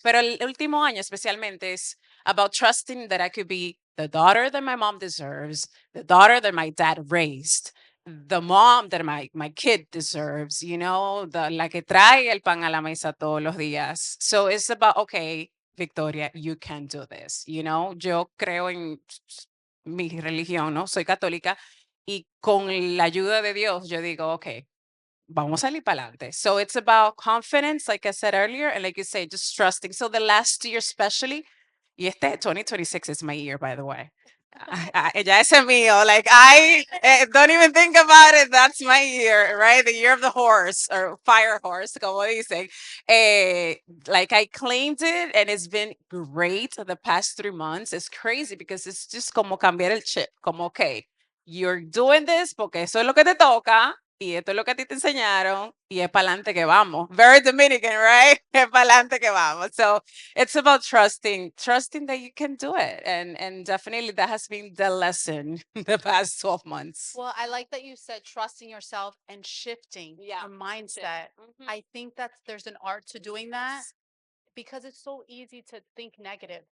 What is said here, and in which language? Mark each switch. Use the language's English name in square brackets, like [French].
[Spanish] Pero el último año especialmente [English] is about trusting that I could be the daughter that my mom deserves, the daughter that my dad raised, the mom that my kid deserves, [Spanish] la que trae el pan a la mesa todos los días. [English] So it's about, okay, Victoria, you can do this. [Spanish] Yo creo en mi religión, ¿no? Soy católica y con la ayuda de Dios yo digo, okay, vamos a salir para adelante. [English] So it's about confidence, like I said earlier, and like you say, just trusting. So the last year, especially, [Spanish] y este [English] 2026 is my year, by the way. [Spanish] Ya ese mío, [English] like don't even think about it. That's my year, right? The year of the horse or fire horse, [Spanish] como dicen. [English] Like I claimed it, and it's been great the past 3 months. It's crazy because it's just [Spanish] como cambiar el chip. Como, [English] okay, you're doing this [Spanish] porque eso es lo que te toca. Y esto es lo que a ti te enseñaron, y es para adelante que vamos. [English] Very Dominican, right? [Spanish] Es para adelante que vamos. [English] So it's about trusting that you can do it. And definitely that has been the lesson the past 12 months. Well, I like that you said trusting yourself and shifting your mindset. I think that there's an art to doing that because it's so easy to think negative.